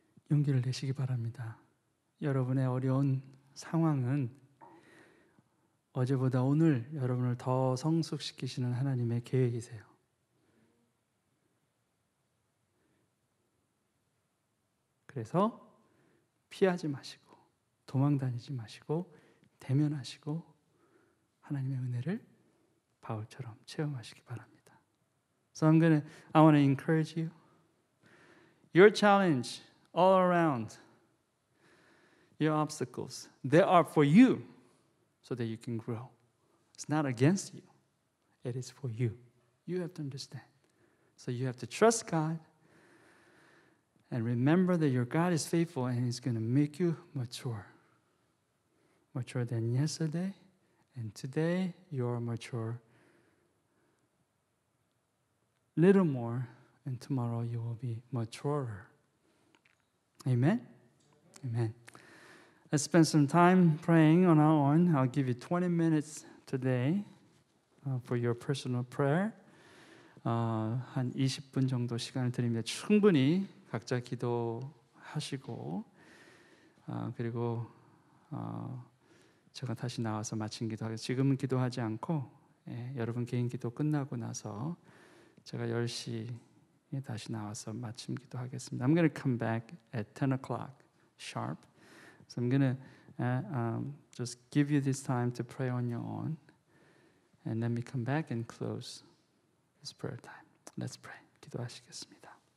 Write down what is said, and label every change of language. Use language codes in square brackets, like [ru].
[ko] 용기를 내시기 바랍니다. 여러분의 어려운 상황은 어제보다 오늘 여러분을 더 성숙시키시는 하나님의 계획이세요. 그래서 피하지 마시고 도망다니지 마시고 대면하시고 하나님의 은혜를 바울처럼 체험하시기 바랍니다. [en] So I want to encourage you. Your challenge all around, your obstacles, they are for you so that you can grow. It's not against you. It is for you. You have to understand. So you have to trust God and remember that your God is faithful and He's going to make you mature. Mature than yesterday, and today you're mature. Little more, and tomorrow you will be maturer. Amen? Amen. Let's spend some time praying on our own. I'll give you 20 minutes today for your personal prayer. [ko] 한 20분 정도 시간을 드립니다. 충분히 각자 기도하시고 그리고 제가 다시 나와서 마친 기도하겠습니다. 지금은 기도하지 않고 여러분 개인 기도 끝나고 나서 제가 10시에 다시 나와서 마침 기도하겠습니다. [en] I'm going to come back at 10 o'clock sharp. So I'm going to just give you this time to pray on your own. And then we come back and close this prayer time. Let's pray. [ko] 기도하시겠습니다.